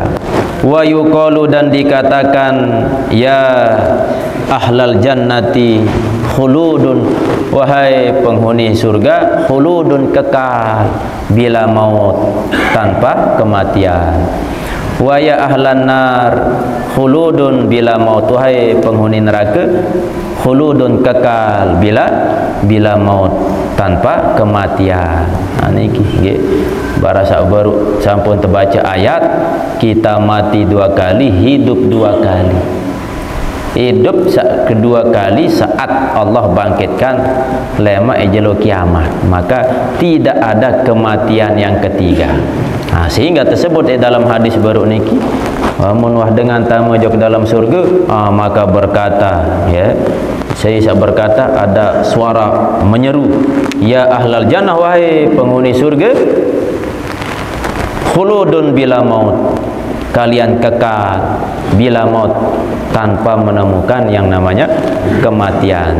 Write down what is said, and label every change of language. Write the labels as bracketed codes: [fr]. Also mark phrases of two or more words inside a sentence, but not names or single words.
[ar] ويقال, [id] dan dikatakan, [ar] يا أهل الجنة خلود, [id] wahai penghuni surga, khuludun, kekal, [ar] بلا موت, [id] tanpa kematian. [ar] ويا أهل النار خلود بلا موت, [id] wahai penghuni neraka, khuludun, kekal, [ar] بلا موت, [id] tanpa kematian. [sas] Niki nggih barasa baru sampun [id] terbaca ayat, kita mati 2 kali, hidup 2 kali. Hidup kedua kali saat Allah bangkitkan [sas] lema ejelo [id] kiamat, maka tidak ada kematian yang ketiga. Sehingga tersebut dalam hadis baru niki, [sas] mun wah [id] dengan [sas] tamu jok [id] dalam surga, maka berkata, ya, saya berkata, ada suara menyeru, [ar] يا أهل الجنة, [id] wahai penghuni surga, [ar] خلود بلا موت, [id] kalian kekal [ar] بلا موت, [id] tanpa menemukan yang namanya kematian.